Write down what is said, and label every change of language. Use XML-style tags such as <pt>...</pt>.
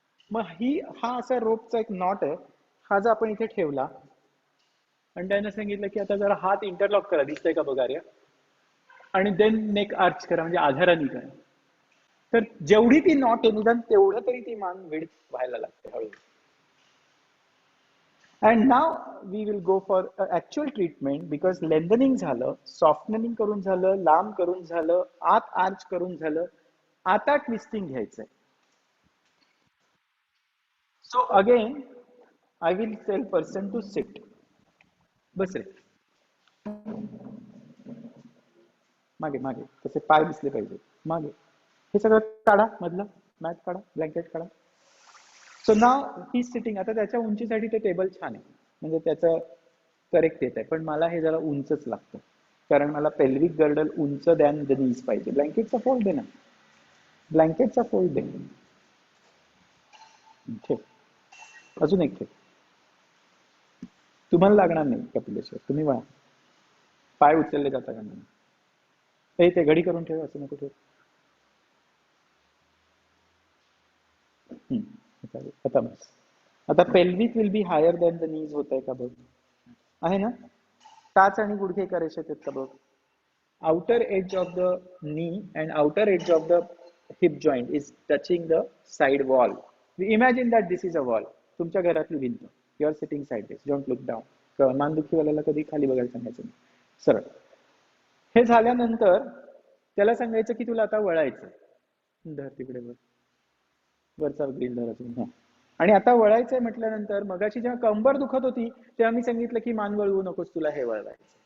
<mr>मग हा असा रोपचा एक नॉट आहे. हा जर आपण इथे ठेवला आणि त्यानं सांगितलं की आता जरा हात इंटरलॉक करा, दिसतंय का बघा रे, आणि देन नेक आर्च करा म्हणजे आधाराने करा, तर जेवढी ती नॉट आहे निदान तेवढं तरी ती मान विड्थ व्हायला लागते हळूहळू.</mr> <en>And now we will go for actual treatment because lengthening</en> <mr>झालं, softening करून झालं, लांब करून झालं, आत आर्च करून झालं, आता ट्विस्टिंग घ्यायचंय.</mr> <en>So again I will tell person to sit.</en> <mr>बस रे, मागे मागे, तसे पाय दिसले पाहिजे मागे. हे सगळं काढा, मधलं मॅट काढा, ब्लँकेट काढा.</mr> <en>So now ही sitting.</en> <mr>आता त्याच्या उंचीसाठी ते टेबल छान आहे म्हणजे त्याचं करेक्ट येत आहे, पण मला हे जरा उंचच लागतं कारण मला पेल्विक गर्डल उंच</mr> <en>than the knees</en> <mr>पाहिजे. ब्लँकेटचा फोल्ड दे ना, ब्लँकेटचा फोल्ड दे. ठेव, अजून एक ठेव. तुम्हाला लागणार नाही कपिलेश्वर, तुम्ही वा पाय उचलले जाता का नाही. ते घडी करून ठेव, असं नको ठेव. खतमच. आता</mr> <en>pelvic will be higher than the knees</en> <mr>होत आहे का बघ, आहे ना. टाच आणि गुडघे एका रेषेत आहेत का बघ.</mr> <en>outer edge of the knee and outer edge of the hip joint is touching the side wall. We imagine that this is a wall.</en> <mr>तुमच्या घरातली भिंत.</mr> <en>You are sitting sideways. Don't look down.</en> <mr>मानदुखीवाल्याला कधी खाली बघायला सांगायचं नाही, सरळ. हे झाल्यानंतर त्याला सांगायचं की तुला आता वळायचं. धर तिकडे वरचा ग्रीन धर अजून. आणि आता वळायचंय म्हटल्यानंतर मगाशी जेव्हा कंबर दुखत होती तेव्हा मी सांगितलं की मान वळवू नकोस, तुला हे वळवायचं.</mr>